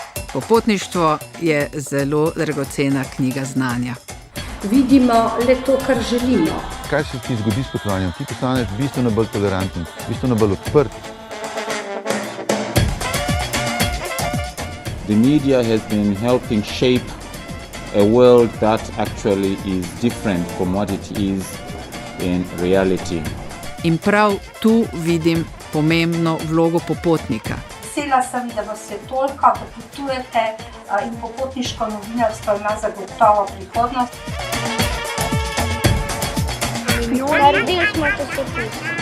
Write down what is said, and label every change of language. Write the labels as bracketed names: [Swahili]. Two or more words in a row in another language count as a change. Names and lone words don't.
[Slovenian] Popotništvo je zelo dragocena knjiga znanja. Vidimo le to, kar želimo. Kaj se ti zgodi s potovanjem? Ti postaneš bistveno bolj toleranten, bistveno bolj odprt. [English] The media has been helping shape a world that actually is different from what it is in reality. [Slovenian] In prav tu vidim pomembno vlogo popotnika. Vesela sem, da vas je toliko, da potujete in popotniško novinarstvo ima zagotovo prihodnost. Naredili smo časopis.